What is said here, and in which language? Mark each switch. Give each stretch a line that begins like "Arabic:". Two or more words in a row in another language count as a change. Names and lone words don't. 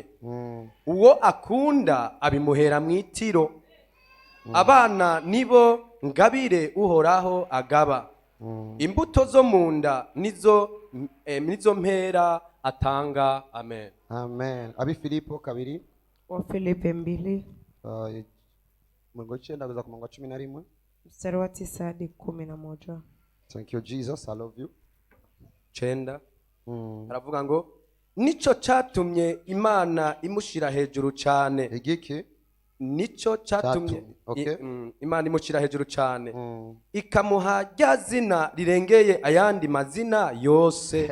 Rundi: Uwo akunda abimuhera mwitiro, abana nibo ngabire uhoraho agaba. Imbuto zo munda nizo mpera atanga. Amen. Amen. Abi Filipo 2.
Swahili: Wa Filipi 2.
Rundi: Mungu 9 kuza ku 11.
Swahili: Mstari wa 9 hadi 11.
English: Thank you Jesus, I love you. 9.
Rundi: Haravuga ngo nico catumye Imana imushira hejuru cyane. Igiki? Nico catumye Imana imushira hejuru cyane. Ikamuha rya zina rirengeye ayandi mazina yose.